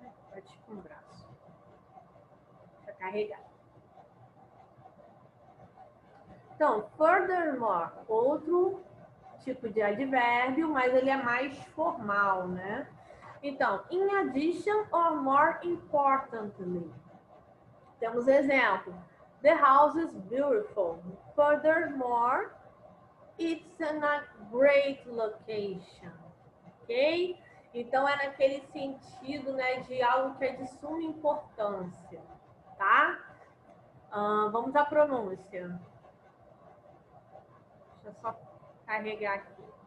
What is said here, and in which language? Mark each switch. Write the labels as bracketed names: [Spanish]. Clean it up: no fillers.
[Portuguese] Bate com o braço. Deixa eu carregar. Então, furthermore, outro tipo de advérbio, mas ele é mais formal, né? [English] Então, in addition or more importantly. [Portuguese] Temos exemplo. [English] The house is beautiful. Furthermore, it's in a great location. Ok? [Portuguese] Então, é naquele sentido, né, de algo que é de suma importância, tá? Vamos à pronúncia. Deixa eu só carregar aqui.